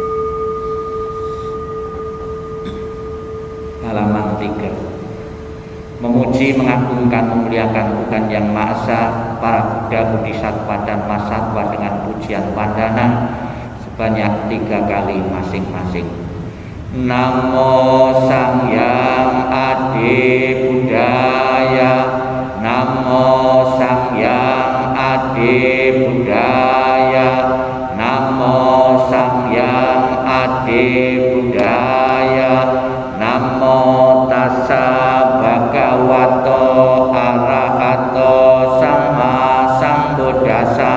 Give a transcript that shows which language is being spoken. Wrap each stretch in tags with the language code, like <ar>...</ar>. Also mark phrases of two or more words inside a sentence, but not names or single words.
<id>Halaman 3. memuji, mengagungkan, memuliakan Tuhan Yang Maha Esa, para Buddha, Bodhisattva dan Mahasatwa dengan pujian pandana sebanyak 3 kali masing-masing.</id> <pi>Namo Sang Hyang Adi Buddhaya, Namo Sang Hyang Adi Buddhaya, Namo Sang Hyang Adi Buddhaya, Namo Tassa Bhagavato Arahato Sama Sambuddhassa,</pi>